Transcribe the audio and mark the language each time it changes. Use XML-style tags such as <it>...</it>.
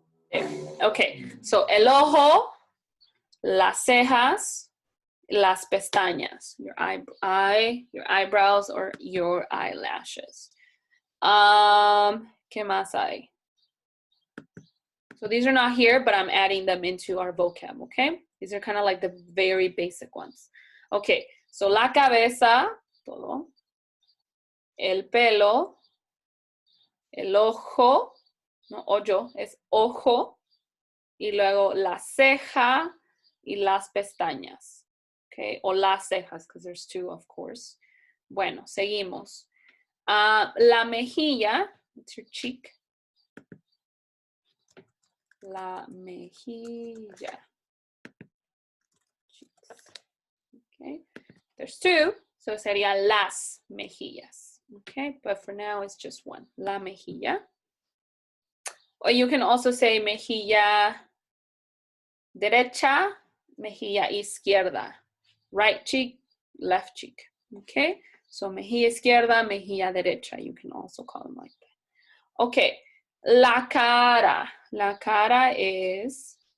<en>There. Okay, so</en> <es>el ojo, las cejas, las pestañas,</es> <en>your eyebrows or your eyelashes.</en> <es>¿Qué más hay?</es> <en>So these are not here, but I'm adding them into our vocab, okay? These are kind of like the very basic ones.</en> <es>Okay, so la cabeza, todo. El pelo, el ojo, no hoyo, es ojo. Y luego la ceja y las pestañas.</es> <en>Okay,</en> <es>o las cejas,</es> <en>because there's two, of course.</en> <es>Bueno, seguimos. La mejilla,</es> <en>it's your cheek. La mejilla. Cheeks. Okay, there's two, so</en> <es>sería las mejillas.</es> <en>Okay, but for now it's just one.</en> <es>La mejilla.</es> <en>Or you can also say</en> <es>mejilla derecha, mejilla izquierda.</es> <en>Right cheek, left cheek.</en> <es>Okay, so mejilla izquierda, mejilla derecha.</es> <en>You can also call them like that. Okay,</en> <es>la cara. La cara</es> <en>is</en>